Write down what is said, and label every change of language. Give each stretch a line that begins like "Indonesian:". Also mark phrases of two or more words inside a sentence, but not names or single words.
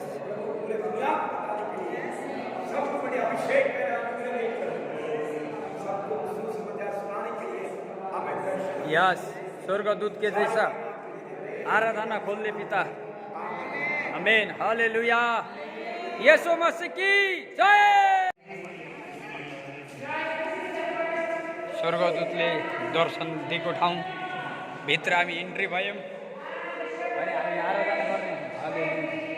Hindi: पूरे दुनिया को बताने के लिए सबको बड़े अभिषेक सबको सुसमाचार सुनाने के लिए हमें दर्शन। यस स्वर्गदूत के जैसा आराधना खोल दे पिता। आमीन हालेलुया। यीशु मसीह की जय।
Nepali: स्वर्गदूतले दर्शन दिएको ठाउँ भित्र हामी इन्ट्री भयौँ अनि हामी आराधना गर्ने। हालेलुया।